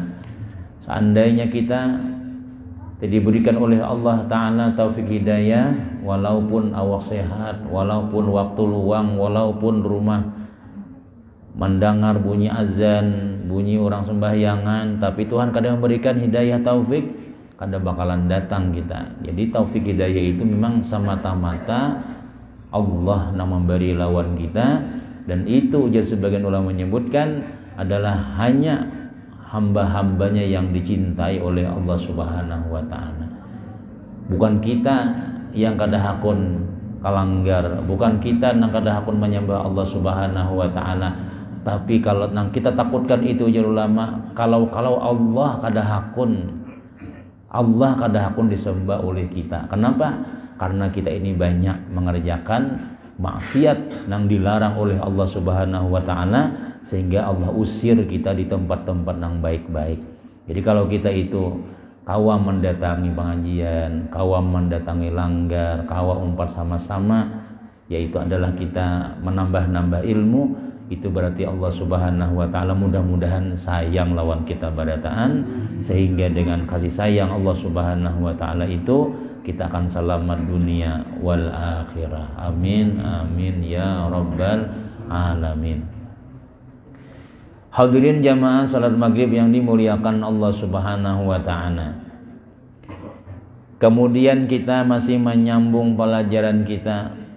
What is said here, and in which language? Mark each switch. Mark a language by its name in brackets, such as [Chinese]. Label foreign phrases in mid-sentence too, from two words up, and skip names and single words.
[Indonesian] Seandainya kita diberikan oleh Allah Ta'ala taufik hidayah, walaupun awak sehat, walaupun waktu luang, walaupun rumah mendengar bunyi azan, bunyi orang sembahyangan, tapi Tuhan kadang memberikan hidayah taufik, kadang bakalan datang kita. Jadi taufik hidayah itu memang semata-mata Allah yang memberi lawan kita, dan itu jadi sebagian ulama menyebutkan adalah hanya hamba-hambanya yang dicintai oleh Allah [Arabic] Subhanahu wa ta'ala. [Banjar] Bukan kita yang kada hakun kalanggar, bukan kita yang kada hakun menyembah Allah [Arabic] Subhanahu wa ta'ala. [Banjar] Tapi kalau nang kita takutkan itu ya ulama, kalau Allah kada hakun disembah oleh kita. [Indonesian] Kenapa? Karena kita ini banyak mengerjakan maksiat yang dilarang oleh Allah [Arabic] Subhanahu wa ta'ala, [Indonesian] sehingga Allah usir kita di tempat-tempat yang baik-baik. [Banjar] Jadi kalau kita itu kawa mendatangi pengajian, kawa mendatangi langgar, kawa umpat sama-sama, yaitu adalah kita menambah-nambah ilmu, itu berarti Allah [Arabic] Subhanahu wa ta'ala [Banjar] mudah-mudahan sayang lawan kita barataan, sehingga dengan kasih sayang Allah [Arabic] Subhanahu wa ta'ala [Banjar] itu kita akan selamat [Arabic] dunia wal akhirah. Amin amin ya rabbal alamin. [Indonesian] Hadirin jamaah salat maghrib yang dimuliakan Allah [Arabic] Subhanahu wa ta'ala. [Indonesian] Kemudian kita masih menyambung pelajaran kita.